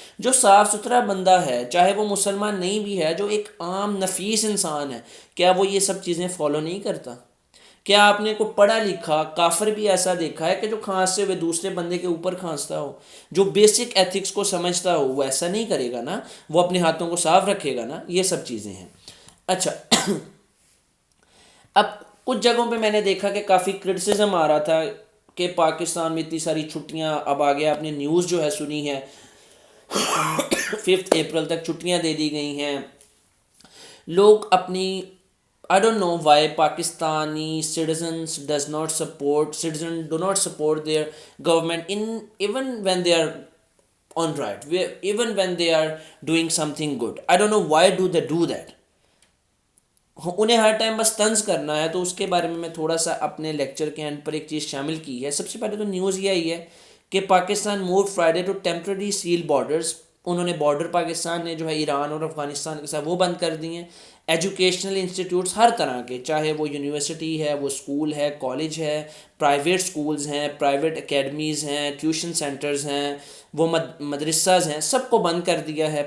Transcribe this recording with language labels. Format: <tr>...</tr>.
<ur>جو صاف ستھرا بندہ ہے چاہے وہ مسلمان نہیں بھی ہے, جو ایک عام نفیس انسان ہے, کیا وہ یہ سب چیزیں فالو نہیں کرتا؟ کیا آپ نے کو پڑھا لکھا کافر بھی ایسا دیکھا ہے کہ جو کھانستے ہوئے دوسرے بندے کے اوپر کھانستا ہو؟ جو بیسک ایتھکس کو سمجھتا ہو وہ ایسا نہیں کرے گا نا, وہ اپنے ہاتھوں کو صاف رکھے گا نا. یہ سب چیزیں ہیں. اچھا, اب کچھ جگہوں پہ میں نے دیکھا کہ کافی کرٹیسزم آ رہا تھا کہ پاکستان میں اتنی ساری چھٹیاں, اب آگے آپ نے نیوز جو ہے سنی ہے 5 اپریل تک چھٹیاں دے دی گئی ہیں. لوگ اپنی</ur> <en>I don't know why Pakistani citizens do not support their government in even when they are on right, even when they are doing something good. I don't know why do they do that.</en> <ur>انہیں ہر time بس طنز کرنا ہے. تو اس کے بارے میں میں تھوڑا سا اپنے لیکچر کے اینڈ پر ایک چیز شامل کی ہے. سب سے پہلے تو نیوز یہ آئی ہے کہ</ur> <en>Pakistan moved Friday to temporary seal borders.</en> <ur>انہوں نے بارڈر پاکستان نے جو ہے ایران اور افغانستان کے ساتھ وہ بند کر دی ہیں. ایجوکیشنل انسٹیٹیوٹس ہر طرح کے, چاہے وہ یونیورسٹی ہے, وہ اسکول ہے, کالج ہے, پرائیویٹ اسکولز ہیں, پرائیویٹ اکیڈمیز ہیں, ٹیوشن سینٹرز ہیں, وہ مدرساز ہیں, سب کو بند کر دیا ہے.</ur>